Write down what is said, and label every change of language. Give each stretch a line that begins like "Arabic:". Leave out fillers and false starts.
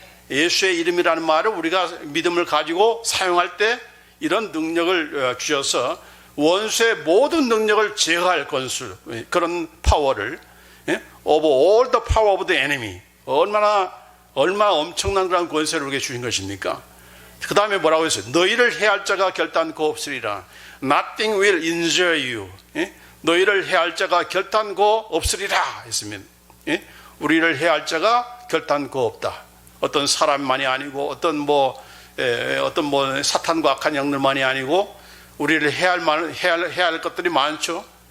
Korean: 예수의 이름이라는 말을 우리가 믿음을 가지고 사용할 때 이런 능력을 주셔서 원수의 모든 능력을 제거할 권수, 그런 파워를,
English: over all the power of the enemy,
Korean: 얼마나 엄청난 그런 권세를 우리에게 주신 것입니까? 그 다음에 뭐라고 했어요? 너희를 해할 자가 결단코 없으리라.
English: Nothing will injure you.
Korean: 너희를 해할 자가 결단코 없으리라 했습니다. 우리를 해할 자가 결단코 없다. 어떤 사람만이 아니고 어떤 뭐 사탄과 악한 영들만이 아니고 우리를 해야 할 것들이 많죠.